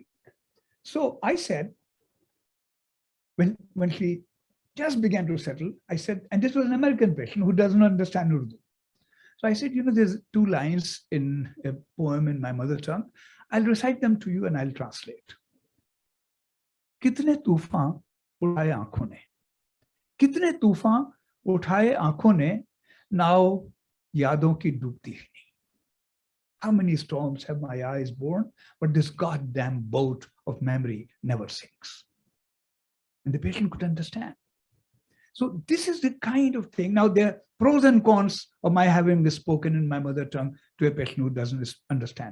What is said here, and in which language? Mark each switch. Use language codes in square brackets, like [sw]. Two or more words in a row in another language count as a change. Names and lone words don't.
[en] So I said, when she just began to settle, I said, and this was an American patient who does not understand Urdu. So I said, there's 2 lines in a poem in my mother tongue. I'll recite them to you and I'll translate. [ur] کتنے طوفان اٹھائے آنکھوں نے. کتنے طوفان اٹھائے آنکھوں نے, ناؤ یادوں کی ڈوبتی ہی نہیں. [en] How many storms have my eyes borne, but this goddamn boat of memory never sinks. And the patient could understand. So this is the kind of thing. Now there are pros and cons of my having this spoken in my mother tongue to a patient who doesn't understand.